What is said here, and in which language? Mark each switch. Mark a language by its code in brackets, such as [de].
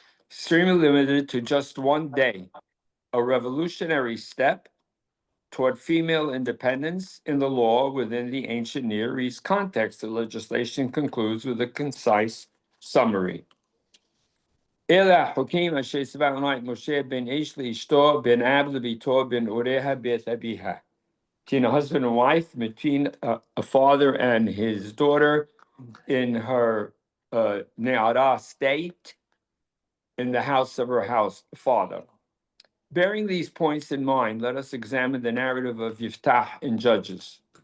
[en] Extremely limited to just one day, a revolutionary step toward female independence in the law within the ancient Near East context. The legislation concludes with a concise summary. [he] אלה החוקים אשר ציווה אדוני את משה בן איש לאשתו, בן אב לביתו, בן אוריה בית אביה. [en] Between a husband and wife, between a father and his daughter in her ne'ara state, in the house of her father. Bearing these points in mind, let us examine the narrative of Yiftach in Judges.